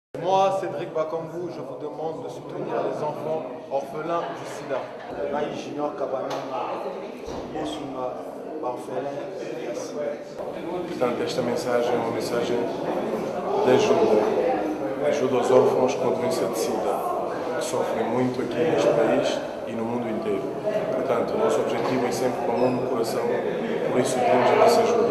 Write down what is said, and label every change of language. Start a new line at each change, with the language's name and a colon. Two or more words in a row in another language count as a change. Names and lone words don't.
French: Moi, Cédric Bakambu, je vous demande de soutenir les enfants orphelins du sida. Junior Cabanana, Bossuma, orphelin du sida.
Portuguese: Portanto, esta mensagem é uma mensagem de ajuda. Ajuda aos órfãos com a doença de sida, que sofrem muito aqui neste país e no mundo inteiro. Portanto, o nosso objetivo é sempre com a mão no coração, por isso pedimos a vossa ajuda.